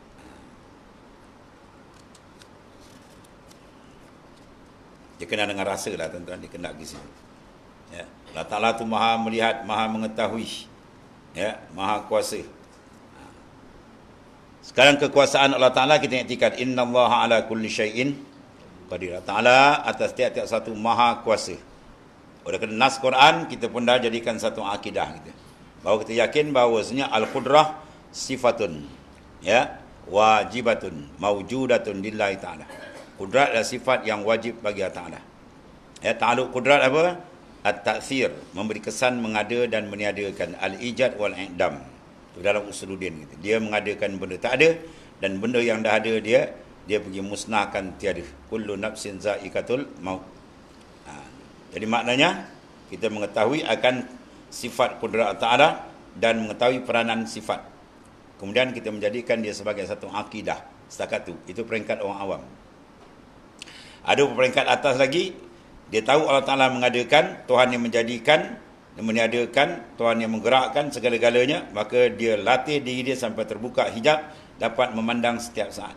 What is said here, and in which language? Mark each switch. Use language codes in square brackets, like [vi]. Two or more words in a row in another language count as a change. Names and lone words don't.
[ms] Dia kenal dengan rasa lah tuan-tuan, dia kenal di sini. Ya. Allah Ta'ala tu maha melihat, maha mengetahui. Ya, maha kuasa. Sekarang kekuasaan Allah Ta'ala kita iktikad, [ar] إن الله على كل شيء قدير. [ms] Ta'ala atas tiap-tiap satu maha kuasa. Oleh kerana nas Quran, kita pun dah jadikan satu akidah kita. Bahawa kita yakin bahawasanya [ar] القدرة صفة، يا، واجبة، موجودة لله تعالى. [ms] Kudrat adalah sifat yang wajib bagi Allah Ta'ala. Ya, ta'aluk kudrat apa? At-ta'thir, memberi kesan, mengada dan meniadakan. [ar] الإيجاد والإعدام. [ms] Itu dalam usuluddin gitu. Dia mengadakan benda tak ada, dan benda yang dah ada dia pergi musnahkan tiada. [ar] كل نفس ذائقة الموت. [ms] Jadi maknanya kita mengetahui akan sifat kudrat Ta'ala dan mengetahui peranan sifat. Kemudian kita menjadikan dia sebagai satu akidah. Setakat tu. Itu peringkat orang awam. Ada peringkat atas lagi, dia tahu Allah Ta'ala mengadakan, Tuhan yang menjadikan, yang meniadakan, Tuhan yang menggerakkan segala-galanya, maka dia latih diri dia sampai terbuka hijab, dapat memandang setiap saat.